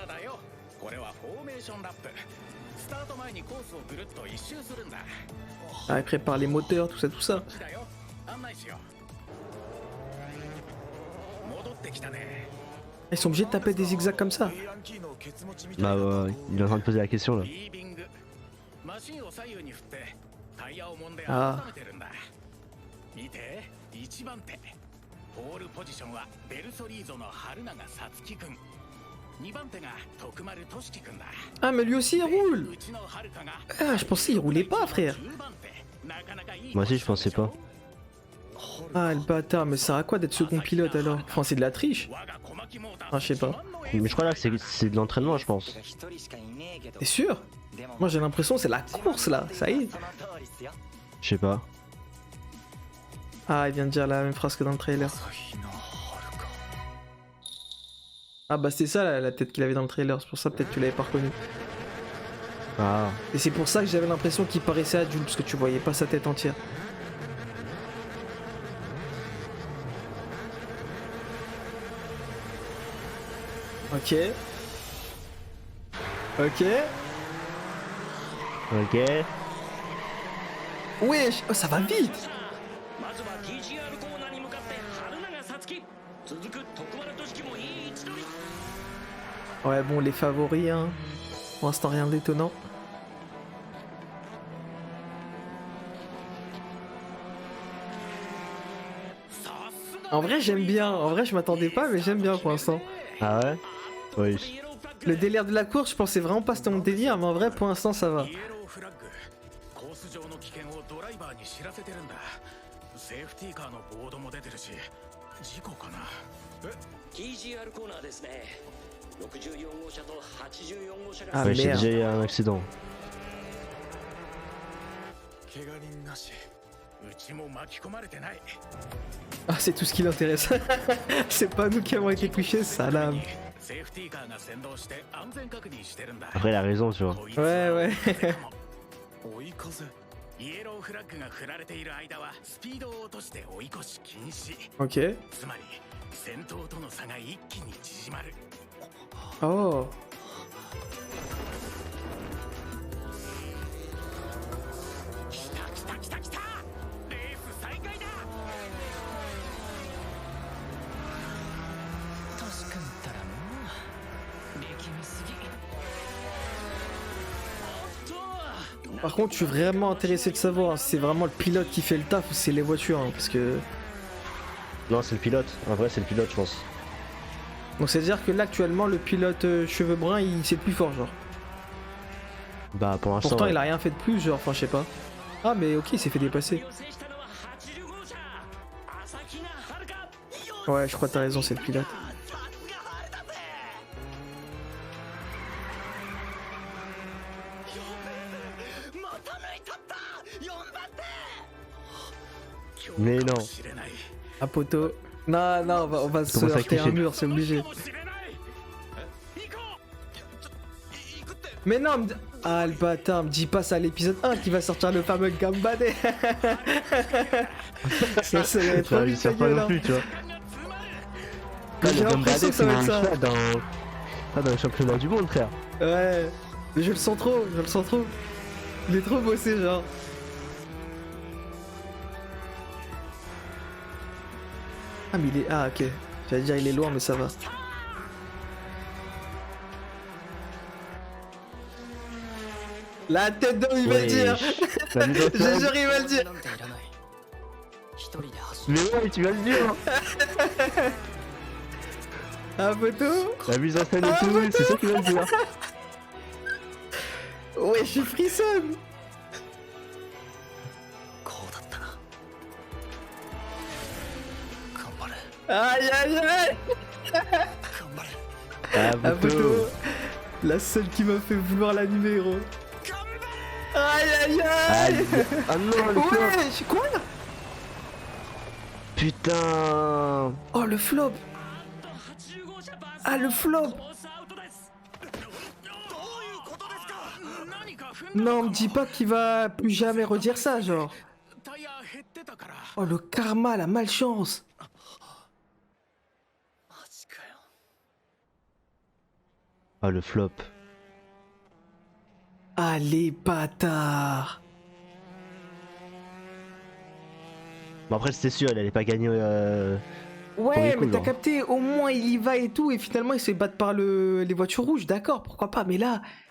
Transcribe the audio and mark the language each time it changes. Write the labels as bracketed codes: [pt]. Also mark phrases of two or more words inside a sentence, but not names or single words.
[fr] Ah, il prépare les moteurs, tout ça. Ils sont obligés de taper des zigzags comme ça. Bah ouais, il est en train de poser la question là. Ah. [ja] ポールポジションはベルソリーゾの春永さつきくん。2番手が徳丸俊樹くんだ。 [fr] Ah, mais lui aussi il roule. [ja] うちの春香が [fr] Ah, je pensais il roulait pas, frère. [ja] 10 番手。なかなかいい。 [fr] Moi aussi je pensais pas. Ah, le bâtard, mais ça sert à quoi d'être second pilote alors? Enfin, c'est de la triche. [ja] 我が小牧モーター [fr] Ah, je sais pas. Mais je crois là que c'est de l'entraînement, je pense. T'es sûr? Moi j'ai l'impression que c'est la course là, ça y est. Je sais pas. Ah, il vient de dire la même phrase que dans le trailer. Ah bah c'était ça la tête qu'il avait dans le trailer, c'est pour ça peut-être que tu l'avais pas reconnu. Ah, Et c'est pour ça que j'avais l'impression qu'il paraissait adulte, parce que tu voyais pas sa tête entière. Ok. Ok. ok. Wesh, oh, ça va vite. [ja] まずは TGR コーナーに向かって春永さつき。続く徳丸俊樹もいい位置取り。 [fr] Ouais bon, les favoris hein. Pour l'instant, rien d'étonnant. En vrai, j'aime bien. En vrai, je m'attendais pas, mais j'aime bien pour l'instant. Ah ouais? Oui. Le délire de la course, je pensais vraiment pas que c'était mon délire, mais en vrai, pour l'instant, ça va. [ja] イエローフラッグコース上の危険をドライバーに知らせてるんだセーフティーカーのボードも出てるし事故かな TGR コーナーですね64号車と84号車が [fr] Ah Ouais, j'ai merde. déjà eu un accident. [ja] 怪我人なしうちも巻き込まれてない [fr] Ah, c'est tout ce qui l'intéresse. C'est pas nous qui avons été touchés, salam. [ja] セーフティーカーが先導して安全確認してるんだ [fr] Après, il a raison, tu vois. [ja] こいつは [fr] Ouais, ouais. [ja] 追い風イエローフラッグが振られている間はスピードを落として追い越し禁止 [fr] Ok. [ja] つまり先頭との差が一気に縮まる [fr] Oh. [ja] 来た来た来た来たレース再開だトシ君ったらもう力みすぎ [fr] Par contre, je suis vraiment intéressé de savoir si c'est vraiment le pilote qui fait le taf ou c'est les voitures, hein, parce que... Non, c'est le pilote. En vrai, c'est le pilote, je pense. Donc c'est-à-dire que là, actuellement, le pilote cheveux bruns, c'est le plus fort, genre. Bah, pour l'instant. Pourtant, Ouais. il a rien fait de plus, genre, enfin, je sais pas. Ah, mais ok, il s'est fait dépasser. [ja] を制したのは80号車朝比奈遥 [fr] Ouais, je crois que t'as raison, c'est le pilote. [ja] さすが晴れたぜ また抜いたった4番手 [fr] Mais [ja] か [fr] non. [ja] もしれない [fr] Ah, poteau. Non, non, on va se Comment ça, heurter à un cliché mur, c'est obligé. [ja] かもしれない行こう行くって [fr] Mais non, ah, le bâtard, me dis pas ça à l'épisode 1 qui va sortir le fameux Gambade. Ça va être trop Ça, il vite, sert ta pas gueule, non hein. plus, tu vois. Mais Là, j'ai le l'impression que ça va être ça. dans le championnat du monde, frère. Ouais, mais je le sens trop, je le sens trop. Il est trop bossé, genre. Ah, mais il est. Ah, ok. J'allais dire, il est loin, mais ça va. La tête d'homme, il va le dire. La mise en Je scène. jure, il va le dire. [ja] なんていらない一人で走る [fr] Mais ouais, tu vas le dire. Ah, poteau. La mise en scène et tout, c'est ça qu'il va le dire. Ouais, je suis frissonne. [ja] こうだったな頑張れ [fr] Aïe, aïe, aïe. [ja] 頑張れ [fr] Ah, Ah, poteau. poteau. La seule qui m'a fait vouloir l'animer, gros. Aïe, aïe, aïe. Aïe. Ah non, le flop. Ouais, je quoi? Putain. Oh, le flop. [ja] 80 号車バス [fr] Ah, le flop. [ja] コースアウトですどういうことですか何か踏んだ [fr] Non, [ja] の [fr] me [ja] か [fr] dis pas qu'il va plus jamais redire ça, genre. [ja] タイヤ減ってたから [fr] Oh, le karma, la malchance. [ja] マジかよ [fr] Ah, le flop. Ah, les bâtards. Bon, après, c'était sûr, elle allait pas gagner. Ouais, Premier mais coup, t'as genre. capté, au moins il y va et tout, et finalement il se fait battre par les voitures rouges, d'accord, pourquoi pas, mais là...